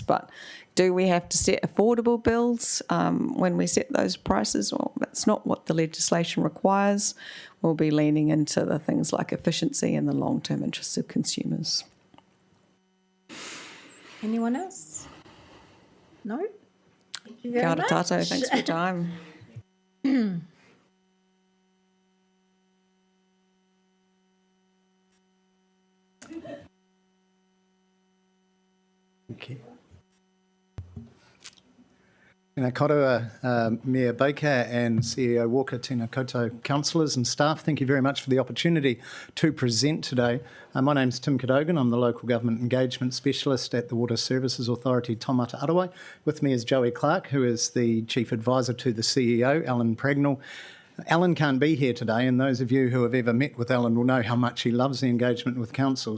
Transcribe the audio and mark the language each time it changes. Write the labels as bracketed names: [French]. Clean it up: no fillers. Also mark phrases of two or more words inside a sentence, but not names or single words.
[English] But do we have to set affordable bills when we set those prices? Well, that's not what the legislation requires. We'll be leaning into the things like efficiency and the long-term interests of consumers. Anyone else? No? Thank you very [Māori] Kia ora [English] much. tātou, thanks for your time. Okay. [Māori] Tēnā koroa, [English] Mayor Baker and CEO Walker, [Māori] tēnā koutou [English] councillors and staff. Thank you very much for the opportunity to present today. My name's Tim Cadogan. I'm the Local Government Engagement Specialist at the Water Services Authority Taumata Arawai. With me is Joey Clark, who is the Chief Advisor to the CEO, Alan Pragnell. Alan can't be here today, and those of you who have ever met with Alan will know how much he loves the engagement with council.